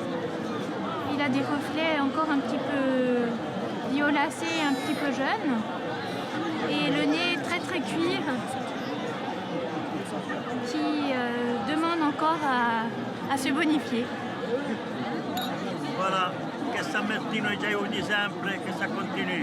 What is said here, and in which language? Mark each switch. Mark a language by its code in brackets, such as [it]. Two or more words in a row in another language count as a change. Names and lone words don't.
[fr] Il a des reflets encore un petit peu violacés, un petit peu jeunes. Et le nez très très cuir, qui demande encore à se bonifier. Voilà, [it] che San Martino ci aiuti sempre, che [fr] ça continue.